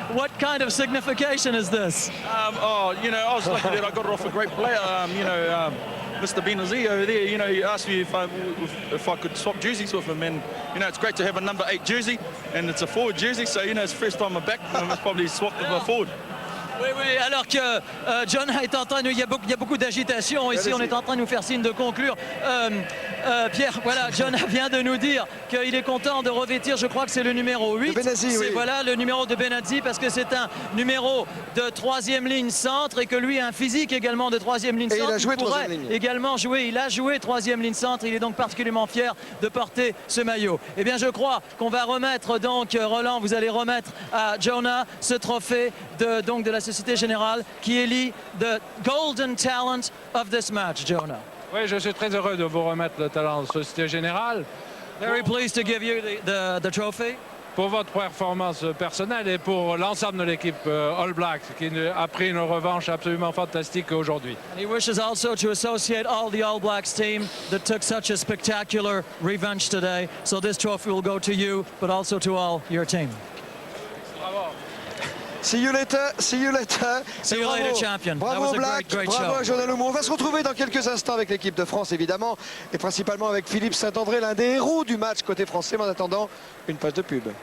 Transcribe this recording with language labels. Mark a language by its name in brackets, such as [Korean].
[English] What kind of signification is this? I was lucky that I got it off a great player. Mr. Benazir over there, he asked me if I could swap jerseys with him, and it's great to have a number 8 jersey, and it's a forward jersey, so it's the first time I'm back. I've probably swapped with a forward. [French] Oui, alors que Jonah est en train de... Il y a beaucoup d'agitation ici, on est en train de nous faire signe de conclure. Pierre, voilà, Jonah vient de nous dire qu'il est content de revêtir, je crois que c'est le numéro 8. Benazzi, oui. Voilà, le numéro de Benazzi, parce que c'est un numéro de 3e ligne centre et que lui a un physique également de 3e ligne centre. Et il a joué pourrait 3e ligne. également jouer, il a joué 3e ligne centre, il est donc particulièrement fier de porter ce maillot. Eh bien, je crois qu'on va remettre donc, Roland, vous allez remettre à Jonah ce trophée de la Société Générale qui élit [English] the golden talent of this match, Jonah. [French] Oui, je suis très heureux de vous remettre le talent de Société Générale [English] Very pleased to give you the trophy. [French] pour votre performance personnelle et pour l'ensemble de l'équipe All Blacks qui a pris une revanche absolument fantastique aujourd'hui. [English] And he wishes also to associate all the All Blacks team that took such a spectacular revenge today. So this trophy will go to you, but also to all your team. Bravo. See you later, see you later. See you later, champion. That [French] Bravo [English] was a [French] Black, [English] great [French] bravo [English] show. [French] à Jonah Lomu. On va se retrouver dans quelques instants avec l'équipe de France évidemment et principalement avec Philippe Saint-André, l'un des héros du match côté français. Mais en attendant, une page de pub.